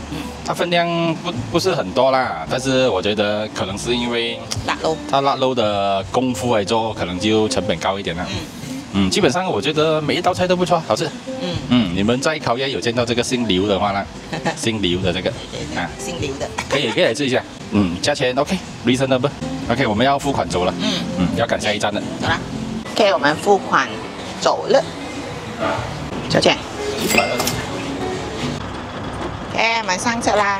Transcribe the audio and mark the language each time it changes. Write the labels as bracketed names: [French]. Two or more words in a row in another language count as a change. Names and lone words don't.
[Chinese] 它分量不是很多啦，但是我覺得可能是因為它臘肉的功夫來做，可能就成本高一點啦。基本上我覺得每一道菜都不錯，好吃。你們在烤鴨有見到這個姓劉的話呢？姓劉的這個姓劉的，可以來試一下。價錢 [English] OK，reasonable。 [Chinese] OK， 我們要付款走了。要趕下一站了。走了。OK， 我們付款走了。小姐。OK， 我們上車啦。